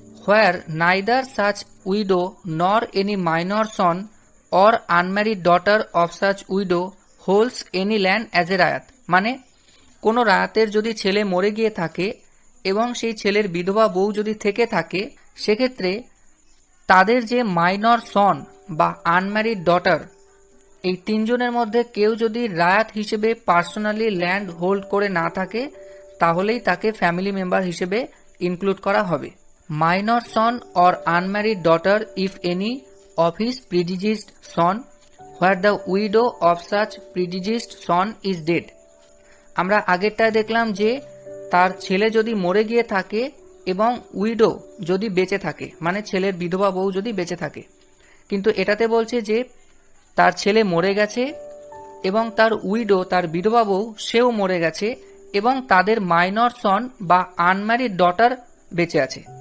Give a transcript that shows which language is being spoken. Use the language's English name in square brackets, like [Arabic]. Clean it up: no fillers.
[English] where neither such widow nor any minor son or unmarried daughter of such widow holds any land as a ryot, [Bangla] মানে কোনো রায়াতের যদি ছেলে মরে গিয়ে থাকে এবং সেই ছেলের বিধবা বউ যদি থেকে থাকে সেক্ষেত্রে তাদের যে মাইনর সন বা আনম্যারিড ডটার এই তিনজনের মধ্যে কেউ যদি রায়াত হিসেবে পার্সোনালি ল্যান্ড হোল্ড করে না থাকে তাহলেই তাকে ফ্যামিলি মেম্বার হিসেবে ইনক্লুড করা হবে। [English] minor son or unmarried daughter if any of his predeceased son, where the widow of such predeceased son is dead. [Bangla] আমরা আগেরটায় দেখলাম যে তার ছেলে যদি মরে গিয়ে থাকে এবং উইডো যদি বেঁচে থাকে, মানে ছেলের বিধবা বউ যদি বেঁচে থাকে, কিন্তু এটাতে বলছে যে তার ছেলে মরে গেছে এবং তার উইডো, তার বিধবা বউ, সেও মরে গেছে এবং তাদের মাইনর সন বা আনম্যারিড ডটার বেঁচে আছে।